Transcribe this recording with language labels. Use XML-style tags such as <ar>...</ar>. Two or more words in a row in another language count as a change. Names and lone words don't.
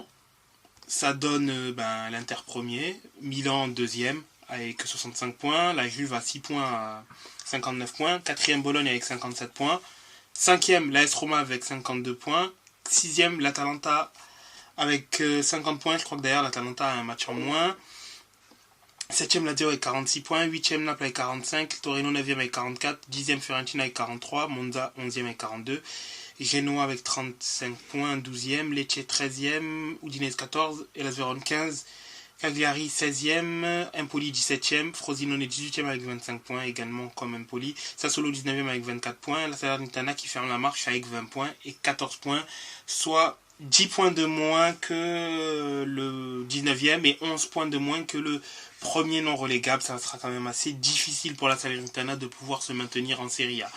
<fr>Ça donne l'Inter premier, Milan deuxième avec 65 points, la Juve à 6 points à 59 points, 4e Bologne avec 57 points, 5e l'AS Roma avec 52 points, 6e l'Atalanta avec 50 points, je crois que d'ailleurs l'Atalanta a un match en moins, 7e Lazio avec 46 points, 8e Naples avec 45, Torino 9e avec 44, 10e Fiorentina avec 43, Monza 11e avec 42, Genoa avec 35 points, 12e, Lecce 13e, Udinese 14, Hellas Vérone 15, Cagliari 16e, Empoli 17e, Frosinone 18e avec 25 points, également comme Empoli, Sassuolo 19e avec 24 points, la Salernitana qui ferme la marche avec 20 points et 14 points, soit 10 points de moins que le 19e et 11 points de moins que le premier non relégable. Ça sera quand même assez difficile pour la Salernitana de pouvoir se maintenir en Serie A.</fr>